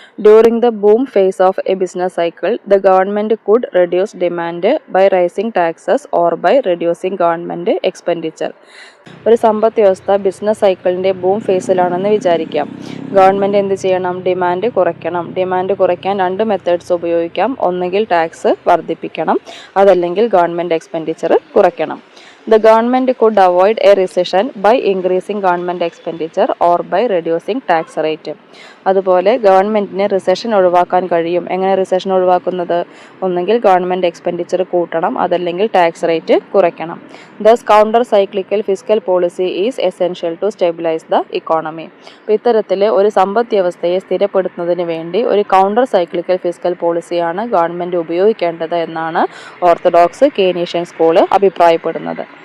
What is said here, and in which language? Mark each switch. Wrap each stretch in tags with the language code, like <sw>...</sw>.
<en>During the boom phase of a business cycle, the government could reduce demand by raising taxes or by reducing government expenditure.</en> <ml>ഒരു സമ്പദ് വ്യവസ്ഥ business സൈക്കിളിൻ്റെ boom ഫേസിലാണെന്ന് വിചാരിക്കാം. Government എന്ത് ചെയ്യണം? Demand കുറയ്ക്കണം. Demand കുറയ്ക്കാൻ രണ്ട് മെത്തേഡ്സ് ഉപയോഗിക്കാം. ഒന്നുകിൽ ടാക്സ് വർദ്ധിപ്പിക്കണം, അതല്ലെങ്കിൽ ഗവൺമെൻറ് എക്സ്പെൻഡിച്ചർ കുറയ്ക്കണം.</ml> <en>The government could avoid a recession by increasing government expenditure or by reducing tax rate.</en> <ml>അതുപോലെ ഗവൺമെൻറ്റിന് റിസഷൻ ഒഴിവാക്കാൻ കഴിയും. എങ്ങനെ റിസഷൻ ഒഴിവാക്കുന്നത്? ഒന്നെങ്കിൽ ഗവൺമെൻറ് എക്സ്പെൻഡിച്ചർ കൂട്ടണം, അതല്ലെങ്കിൽ ടാക്സ് റേറ്റ് കുറയ്ക്കണം.</ml> <en>Thus counter cyclical fiscal policy is essential to stabilise the economy.</en> <ml>അപ്പോൾ ഇത്തരത്തിൽ ഒരു സമ്പദ് വ്യവസ്ഥയെ സ്ഥിരപ്പെടുത്തുന്നതിന് വേണ്ടി ഒരു കൗണ്ടർ സൈക്ലിക്കൽ ഫിസ്ക്കൽ പോളിസിയാണ് ഗവൺമെൻറ് ഉപയോഗിക്കേണ്ടത് എന്നാണ് ഓർത്തഡോക്സ് കെയ്നീഷ്യൻ സ്കൂൾ അഭിപ്രായപ്പെടുന്നത്.</ml>